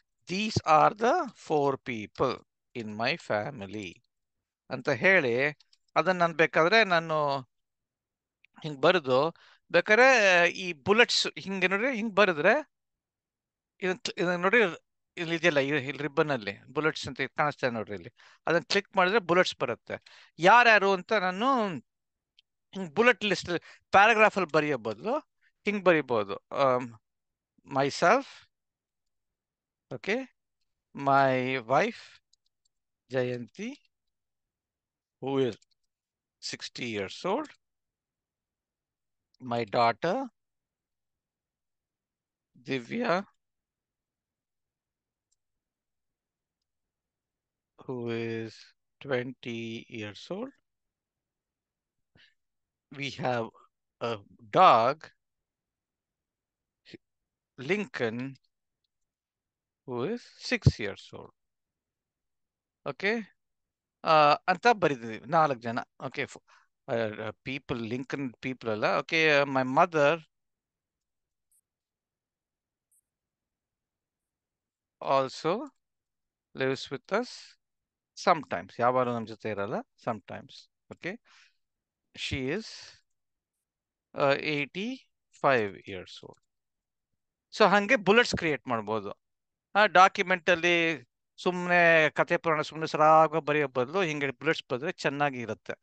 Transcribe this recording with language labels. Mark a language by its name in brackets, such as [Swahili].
[English] These are the 4 people in my family [Kannada] ಅಂತ ಹೇಳಿ ಅದನ್ನ ನಾನು ಬೇಕಾದ್ರೆ ನಾನು ಹಿಂಗ್ ಬರೆದು, ಬೇಕಾದ್ರೆ ಈ ಬುಲೆಟ್ಸ್ ಹಿಂಗೆ ನೋಡ್ರಿ, ಹಿಂಗ್ ಬರೆದ್ರೆ ಇದನ್ನ ನೋಡ್ರಿ, ಇಲ್ಲಿ ಇದೆಯಲ್ಲ, ಇಲ್ಲಿ ರಿಬ್ಬನ್ ಅಲ್ಲಿ ಬುಲೆಟ್ಸ್ ಅಂತ ಕಾಣಿಸ್ತಾ ಇದೆ ನೋಡ್ರಿ, ಇಲ್ಲಿ ಅದನ್ನ ಕ್ಲಿಕ್ ಮಾಡಿದ್ರೆ ಬುಲೆಟ್ಸ್ ಬರುತ್ತೆ. ಯಾರ್ಯಾರು ಅಂತ ನಾನು ಹಿಂಗ್ ಬುಲೆಟ್ ಲಿಸ್ಟ್ ಪ್ಯಾರಾಗ್ರಾಫ್ ಅಲ್ಲಿ ಬರೆಯೋ ಬದಲು ಹಿಂಗ್ ಬರಿಬಹುದು. [English] Myself, okay, my wife Jayanti, who is 60 years old, my daughter Divya, who is 20 years old. We have a dog, Lincoln, who is 6 years old. [Kannada] Okay. ಅಂತ ಬರೀತಿದ್ವಿ 4 ಜನ. ಓಕೆ. ಪೀಪಲ್, ಲಿಂಕನ್ ಪೀಪಲ್ ಅಲ್ಲ. Okay. [English] My mother also lives with us sometimes. [Kannada] ಯಾವಾಗಲೂ ನಮ್ಮ ಜೊತೆ ಇರಲ್ಲ, [English] sometimes. Okay. She is 85 years old. [Kannada] So ಹಾಗೆ bullets create ಮಾಡ್ಬೋದು. ಆ ಡಾಕ್ಯುಮೆಂಟ್ ಅಲ್ಲಿ ಸುಮ್ಮನೆ ಕತೆ ಪುರಾಣ ಸುಮ್ಮನೆ ಸರಾಗ ಬರೆಯೋ ಬದಲು ಹಿಂಗೆ ಬುಲೆಟ್ಸ್ ಬರೆದ್ರೆ ಚೆನ್ನಾಗಿ ಇರುತ್ತೆ.